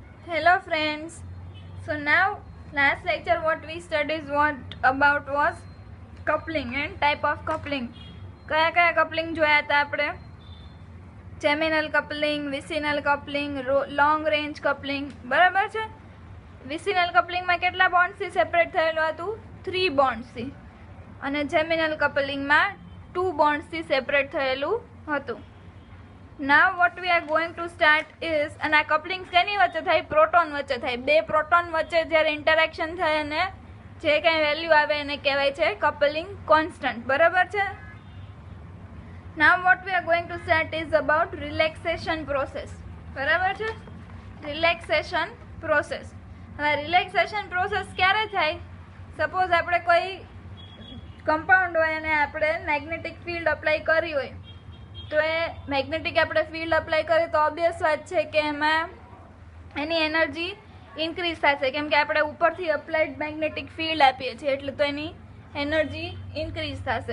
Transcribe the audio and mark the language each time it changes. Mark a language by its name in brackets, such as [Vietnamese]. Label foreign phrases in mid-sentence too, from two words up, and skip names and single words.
[English] Hello friends. So now last lecture what we studied was coupling and type of coupling. [Gujarati] કયા coupling જોયા હતા આપણે? [English] Geminal coupling, vicinal coupling, long range coupling. [Gujarati] બરાબર છે? [English] vicinal coupling [Gujarati] માં કેટલા bonds થી સેપરેટ થયેલું હતું? 3 bonds થી. અને [English] geminal coupling [Gujarati] માં 2 bonds થી સેપરેટ થયેલું હતું. [English] Now what we are going to start is, and [Gujarati] આ coupling કેની વચ્ચે થાય? પ્રોટોન વચ્ચે થાય. બે પ્રોટોન વચ્ચે જ્યારે ઇન્ટરેક્શન થાય અને જે કંઈ વેલ્યુ આવે એને કહેવાય છે [English] coupling constant. [Gujarati] બરાબર છે? [English] Now what we are going to start is about relaxation process. [Gujarati] બરાબર છે? [English] relaxation process. [Gujarati] હવે [English] relaxation process [Gujarati] ક્યારે થાય? સપોઝ આપણે કોઈ કમ્પાઉન્ડ હોય અને આપણે મેગ્નેટિક [English] field apply [Gujarati] કરી હોય, તો એ મેગ્નેટિક આપણે ફિલ્ડ અપ્લાય કરીએ તો ઓબ્વિયસ વાત છે કે એમાં એની [English] energy increase [Gujarati] થશે, કેમ કે આપણે ઉપરથી [English] applied magnetic field [Gujarati] આપીએ છીએ એટલે તો એની [English] energy increase [Gujarati] થશે.